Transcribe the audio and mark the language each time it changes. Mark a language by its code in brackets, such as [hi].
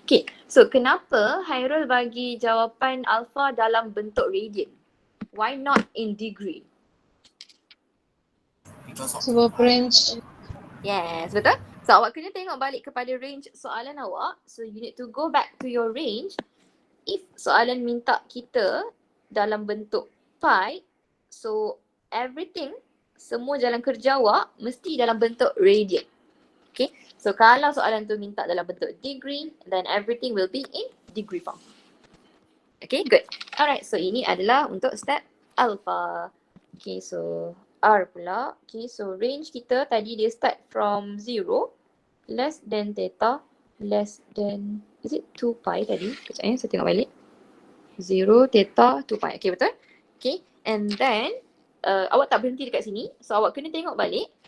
[ms] Okay, so kenapa Hairul bagi jawapan alpha dalam bentuk radian? [en] Why not in degree? Because of [ms] Sebab range. Yes, betul. So awak kena tengok balik kepada range soalan awak. [en] So you need to go back to your range. [ms] If soalan minta kita dalam bentuk pi, so everything, semua jalan kerja awak mesti dalam bentuk radian. [en] Okay, so kalau soalan tu minta dalam bentuk degree, then everything will be in degree form. Okay, good. [ms] Alright, so ini adalah untuk step alpha. Okay, so R pula. [en] Okay, so range kita tadi dia start from 0, less than theta, less than, is it 2 pi tadi? [ms] Sekejap saya tengok balik. 0, theta, 2 pi. Okay, betul? Okay, and then awak tak berhenti dekat sini. So awak kena tengok balik.